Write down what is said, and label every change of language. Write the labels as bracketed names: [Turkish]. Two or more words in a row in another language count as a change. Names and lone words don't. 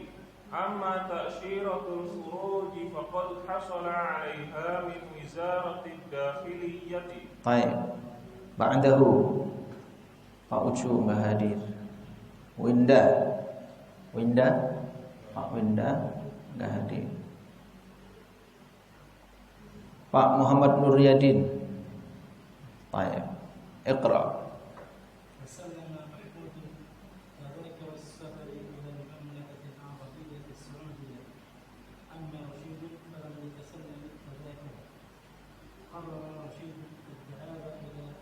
[Arabic] أما تأشيرة الخروج فقد حصل عليها من وزارة الداخلية. [Indonesian] Baik. Ba'dahu Pak Ucu Mbah Hadir. Winda. Pak Winda enggak hadir. Pak Muhammad Nuryadin. Baik. Iqra. [Arabic] وسلم محمود وذكر السفر إلى المملكة العربية السعودية أما رشيد فلم يتسلم فذاكر قرر رشيد الذهاب إلى